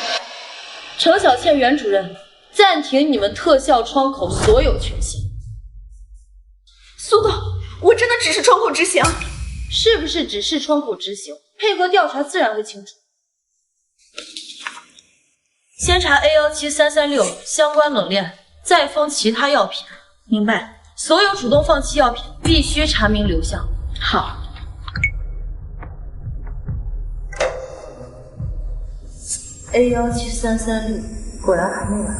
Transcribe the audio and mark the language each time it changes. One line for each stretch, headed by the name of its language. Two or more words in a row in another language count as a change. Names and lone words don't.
Chinese: 程小倩袁主任，暂停你们特效窗口所有权限。苏总，我真的只是窗口执行。是不是只是窗口执行？配合調查自然會清楚。先查 A17336 相關冷鏈，再封其他藥品。明白。所有主動放棄藥品必須查明流向。好。A17336果然還沒來。